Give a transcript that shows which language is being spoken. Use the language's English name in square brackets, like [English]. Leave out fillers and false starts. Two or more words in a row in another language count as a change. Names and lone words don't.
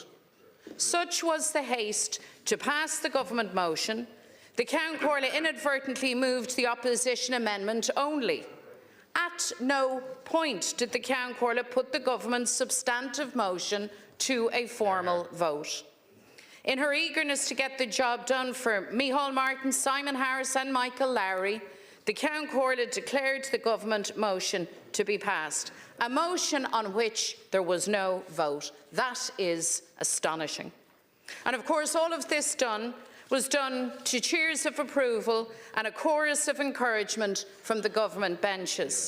[English] Such was the haste to pass the government motion, the Ceann Comhairle inadvertently moved the opposition amendment only. At no point did the Ceann Comhairle put the government's substantive motion to a formal vote. In her eagerness to get the job done for Micheál Martin, Simon Harris and Michael Lowry, the Ceann Comhairle declared the government motion to be passed, a motion on which there was no vote. That is astonishing. And of course, all of this was done to cheers of approval and a chorus of encouragement from the government benches.